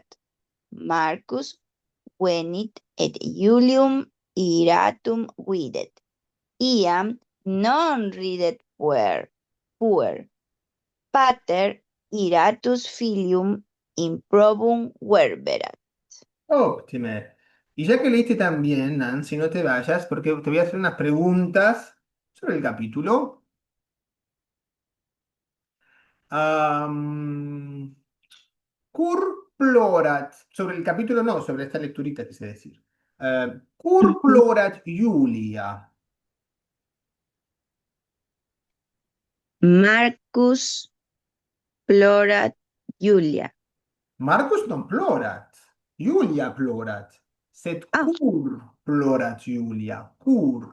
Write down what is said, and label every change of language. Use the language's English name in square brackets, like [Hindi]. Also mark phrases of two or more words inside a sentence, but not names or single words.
[Latin] Marcus venit et Julium iratum videt. Iam non ridet puer. Pater iratus filium improbum verberat. [Spanish] Óptimo. Y ya que leíste también, Nancy, no te vayas, porque te voy a hacer unas preguntas sobre el capítulo. Am, [Latin] Cur plorat, [Spanish] sobre el capítulo no, sobre esta lecturita quise decir. [Latin] Cur plorat Julia. Marcus plorat Julia. Marcus non plorat, Julia plorat. Sed cur plorat Julia, cur.